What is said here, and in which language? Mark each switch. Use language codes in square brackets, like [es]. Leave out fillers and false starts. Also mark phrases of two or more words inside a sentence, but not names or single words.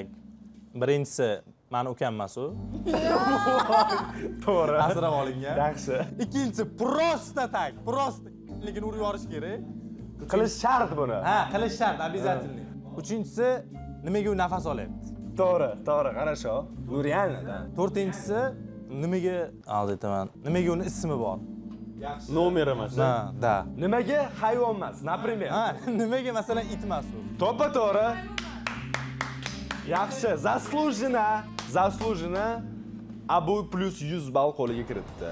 [uz] Birinchisi mani ukam emas u. To'g'ri. Asrab olingan. Yaxshi. Ikkinchisi [ru] просто так. [uz] Prosta. Lekin urib yuborish kerak. Qilish shart buni. Ha, qilish shart, обязательно. Uchinchisi nimaga u nafas olyapti? To'g'ri, [ru] хорошо. Ну реально, да. [uz] To'rtinchisi nimaga oldi aytaman. Nimaga uni ismi bor? Nomer emas. Ha, da. Nimaga hayvon emas? Например. Ha, nimaga masalan it emas u? To'g'ri. Yaxshi, заслуженно Abu plus 100 ball qo'liga kiritdi.